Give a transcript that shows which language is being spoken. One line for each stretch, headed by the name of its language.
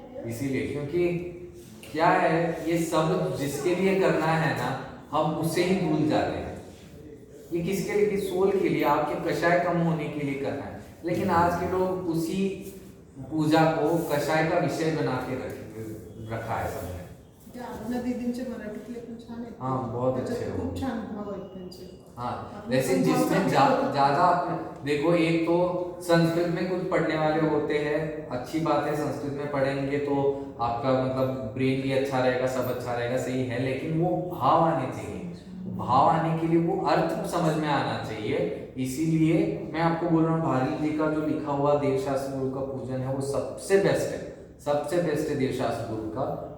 Hindi: इसीलिए क्योंकि क्या है ये सब जिसके लिए करना है ना हम उसे ही भूल जाते हैं। ये किसके लिए? सोल के लिए, आपके कषाय कम होने के लिए करना है, लेकिन आज के लोग उसी पूजा को कषाय का विषय बना के रखा है सबने।
Marathi: दीदींचे मराठीतले पण छान आहेत।
Hindi: हाँ बहुत अच्छे हो,
Marathi: खूप छान भाव आहेत त्यांचे।
Hindi: हाँ जैसे जिसमें ज्यादा देखो, एक तो संस्कृत में कुछ पढ़ने वाले होते हैं, अच्छी बात है संस्कृत में पढ़ेंगे तो आपका मतलब ब्रेन भी अच्छा रहेगा, सब अच्छा रहेगा, सही है, लेकिन वो भाव आने चाहिए। भाव आने के लिए वो अर्थ समझ में आना चाहिए। इसीलिए मैं आपको बोल रहा हूँ भारी जी का जो लिखा हुआ देवशास्त्र गुरु का पूजन है वो सबसे बेस्ट है, सबसे बेस्ट है देवशास्त्र गुरु का।